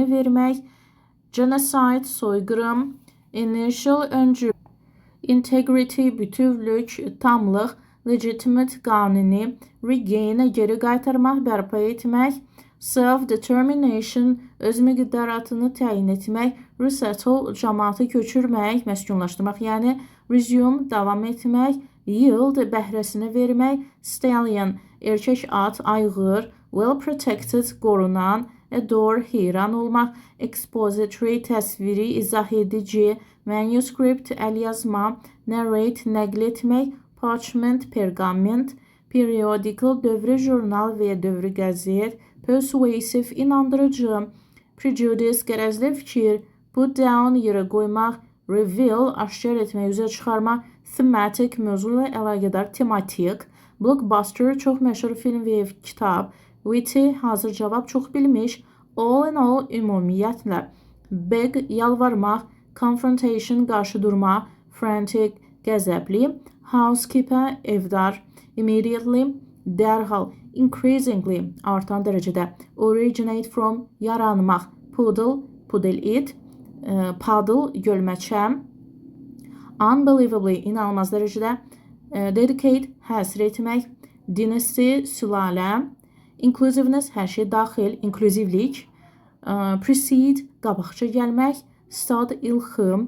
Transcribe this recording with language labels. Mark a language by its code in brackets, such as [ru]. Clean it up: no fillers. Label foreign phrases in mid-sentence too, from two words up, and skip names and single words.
[az] vermək, genocide soyqırım, initial öncü, integrity bütövlük, tamlıq, legitimate qanuni, regain geri qaytarmaq, bərpa etmək, self-determination öz miqdaratını təyin etmək, resettle cəmaatı köçürmək, məskunlaşdırmaq, yəni resume davam etmək, yield bəhrəsini vermək, stallion erkək at, ayğır, [en] well protected [az] qorunan, adore heyran olmaq, expository təsviri, izah edici, manuscript əlyazma, narrate nəql etmək, parchment pergament, periodical dövrü jurnal və dövrü qəzet, persuasive inandırıcı, prejudice qərəzli fikir, [en] put down [az] yerə qoymaq, reveal aşkar etmək, üzə çıxarmaq, thematic mövzu ilə əlaqədar, tematik, blockbuster çox məşhur film və kitab, witty hazır cavab çox bilmiş, [en] all in all [az] ümumiyyətlə, beg yalvarmaq, confrontation qarşı durma, frantic qəzəbli, housekeeper evdar, immediately dərhal, increasingly artan dərəcədə, [en] originate from [az] yaranmaq, poodle pudel it, paddle gölməçə, unbelievably inanılmaz dərəcədə, dedicate həsr etmək, dynasty sülalə, inclusiveness hər şey daxil, inklüzivlik, precede qabaqca gəlmək, stud ilxım,